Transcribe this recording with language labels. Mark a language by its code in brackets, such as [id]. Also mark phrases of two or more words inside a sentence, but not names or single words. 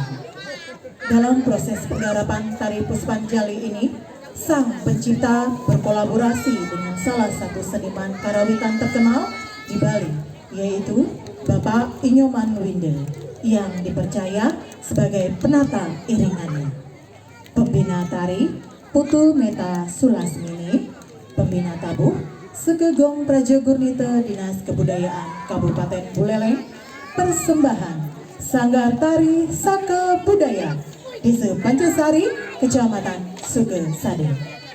[id] Dalam proses penggarapan tari Puspanjali ini, sang pencipta berkolaborasi dengan salah satu seniman karawitan terkenal di Bali, yaitu Bapak Inyoman Winde, yang dipercaya sebagai penata iringannya. Pembina tari Putu Meta Sulasmini, pembina tabuh Segegong Prajogurnita Dinas Kebudayaan Kabupaten Buleleng, persembahan Sanggar Tari Saka Budaya Desa Pancasari, Kecamatan Sugesade.